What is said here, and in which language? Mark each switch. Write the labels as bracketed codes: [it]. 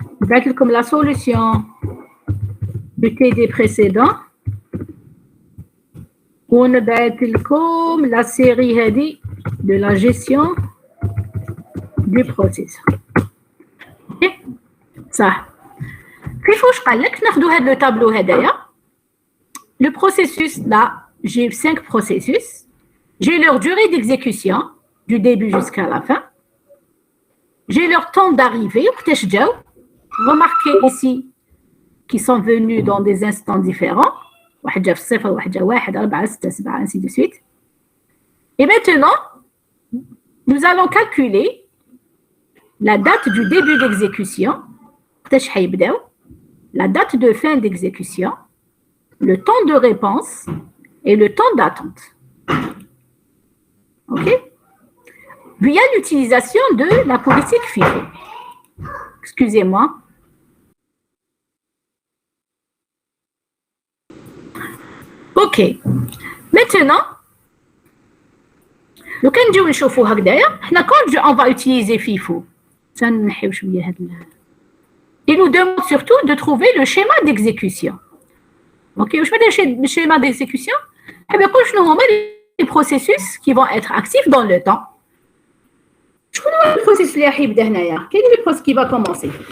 [ar] نبعث لكم [fr] la solution du TD précédent. [ar] ونبعث لكم [fr] la série [ar] هذه [fr] de la gestion du processus. OK. [ar] صح. كيف واش قال لك ناخذوا هذا لو تابلو هدايا. [fr] Le processus là, j'ai 5 processus. J'ai leur durée d'exécution du début jusqu'à la fin. J'ai leur temps d'arrivée. Remarquez ici qu'ils sont venus dans des instants différents. [ar] واحد جا في الصفر, واحد جا 1, 4, 6, 7, [fr] ainsi de suite. Et maintenant, nous allons calculer la date du début d'exécution. La date de fin d'exécution, le temps de réponse et le temps d'attente. OK? Via l'utilisation de la politique FIFO. Excusez-moi. OK. [ar] Maintenant, لو كان نجيو نشوفوا هكذايا, حنا [fr] on va utiliser FIFO. [ar] تنحيو شويه هاد [fr] Il nous demande surtout de trouver le schéma d'exécution. Ok, je fais le schéma d'exécution. Eh bien, quand nous remet les processus qui vont être actifs dans le temps. Je connais le processus qui arrive derrière. Quel est le processus qui va commencer?